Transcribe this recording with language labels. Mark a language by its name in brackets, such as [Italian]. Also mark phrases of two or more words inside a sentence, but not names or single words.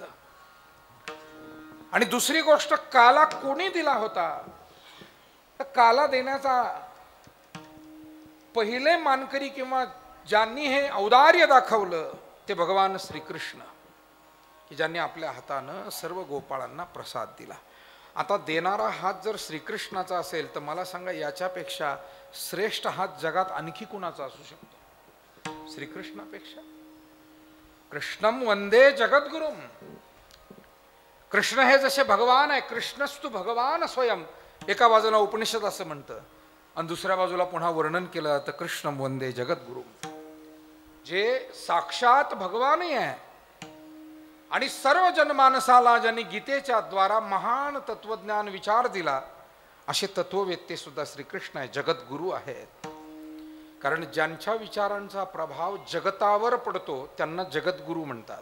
[Marathi] आणि दुसरी गोष्ट, काला कोणी दिला होता तर काला देण्याचा पहिले मानकरी किंवा ज्यांनी हे औदार्य दाखवलं ते भगवान श्रीकृष्ण, की ज्यांनी आपल्या हातानं सर्व गोपाळांना प्रसाद दिला. आता देणारा हात जर श्रीकृष्णाचा असेल तर मला सांगा याच्यापेक्षा श्रेष्ठ हात जगात आणखी कुणाचा असू शकतो? [Sanskrit] श्रीकृष्णापेक्षा. कृष्णम वंदे जगद्गुरुम. [Marathi] कृष्ण हे जसे भगवान आहे, [Sanskrit] कृष्णस्तु भगवान स्वयं, [Marathi] एका बाजूला उपनिषद असं म्हणतं आणि दुसऱ्या बाजूला पुन्हा वर्णन केलं जातं [Sanskrit] कृष्णम वंदे जगद्गुरुम, [Marathi] जे साक्षात भगवानही आहे आणि सर्व जनमानसाला ज्यांनी गीतेच्या द्वारा महान तत्वज्ञान विचार दिला असे तत्ववेत्ते सुद्धा श्रीकृष्ण आहे, जगद्गुरु आहेत. कारण ज्यांच्या विचारांचा प्रभाव जगतावर पडतो त्यांना जगद्गुरु म्हणतात.